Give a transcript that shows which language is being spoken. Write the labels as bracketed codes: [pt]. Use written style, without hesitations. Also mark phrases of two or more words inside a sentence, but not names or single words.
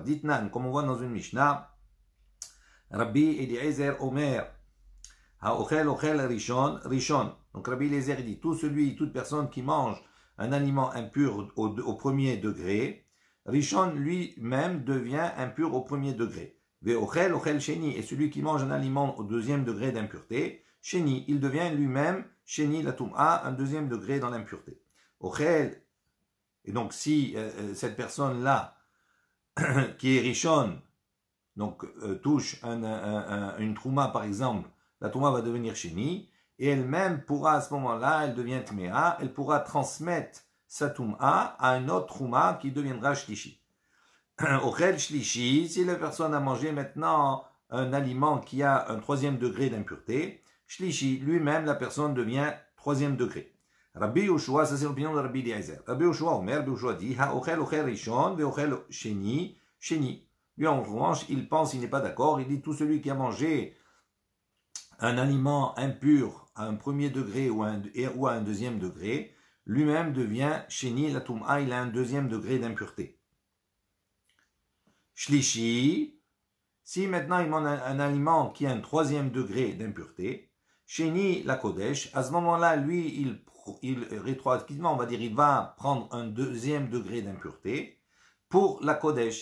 [he] Ditnan, [fr] comme on voit dans une Mishnah, [he] רבי אליעזר אומר, האוכל אוכל ראשון, ראשון. [fr] Donc Rabbi Eliezer dit, toute personne qui mange un aliment impur au premier degré, rishon lui-même devient impur au premier degré. [he] ואוכל אוכל שני, [fr] et celui qui mange un aliment au deuxième degré d'impureté, sheni, il devient lui-même [he] שני לטומאה, [fr] un deuxième degré dans l'impureté. Ochel, et donc si cette personne-là qui est Rishon, donc touche une Trouma par exemple, la Trouma va devenir Sheni, et elle-même pourra à ce moment-là, elle devient Tmea, elle pourra transmettre sa Touma à une autre Trouma qui deviendra Shlishi. [he] אוכל שלישי, [fr] si la personne a mangé maintenant un aliment qui a un troisième degré d'impureté, Shlishi, lui-même, la personne devient troisième degré. Rabbi Yoshua, ça c'est l'opinion de Rabbi Eliezer. [he] Rabbi Yoshua, Rabbi Yoshua dit, האוכל אוכל ראשון, ואוכל שני, שני. [fr] Lui, en revanche, il pense, il n'est pas d'accord, il dit, tout celui qui a mangé un aliment impur à un premier degré ou à un deuxième degré, lui-même devient [he] שני, לטומאה, [fr] il a un deuxième degré d'impureté. Shlishi, si maintenant il mange un aliment qui a un troisième degré d'impureté, [he] שני, לקודש, [fr] à ce moment-là, lui, il rétroactivement, on va dire, il va prendre un deuxième degré d'impureté pour la Kodesh.